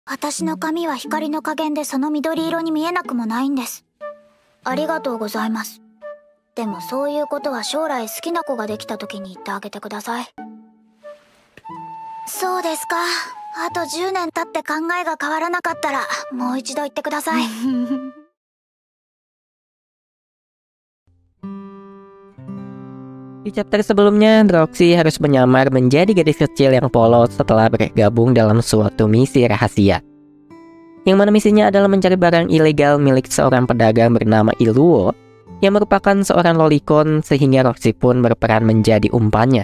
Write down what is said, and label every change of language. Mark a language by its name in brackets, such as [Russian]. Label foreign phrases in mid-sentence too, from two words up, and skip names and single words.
[Japanese] 私の髪は光の加減でその緑色に見えなくもないんです。ありがとうございます。でもそういうことは将来好きな子ができた時に言ってあげてください。そうですか。あと10年経って考えが変わらなかったらもう一度言ってください。 [Indonesian] Di chapter sebelumnya, Roxy harus menyamar menjadi gadis kecil yang polos setelah bergabung dalam suatu misi rahasia. Yang mana misinya adalah mencari barang ilegal milik seorang pedagang bernama Iluo yang merupakan seorang lolicon, sehingga Roxy pun berperan menjadi umpannya.